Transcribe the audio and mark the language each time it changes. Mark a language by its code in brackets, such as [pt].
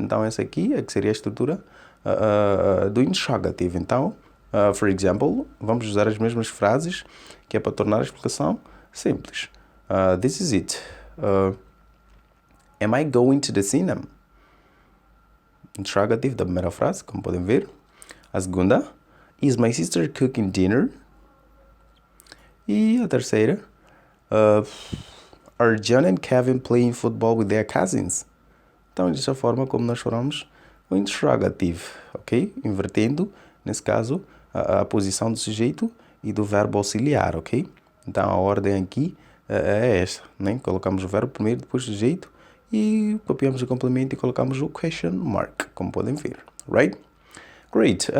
[pt] Então, essa aqui é que seria a estrutura do interrogative. Então, [en] for example, [pt] vamos usar as mesmas frases, que é para tornar a explicação simples. [en] This is it. Am I going to the cinema? [pt] Interrogative da primeira frase, como podem ver. A segunda, [en] is my sister cooking dinner? [pt] E a terceira, [en] are John and Kevin playing football with their cousins? [pt] Então, desta forma como nós formamos o interrogative, ok? Invertendo, nesse caso, a posição do sujeito e do verbo auxiliar, ok? Então, a ordem aqui é esta, né? Colocamos o verbo primeiro, depois o sujeito e copiamos o complemento e colocamos o question mark, como podem ver, [en] right? Great.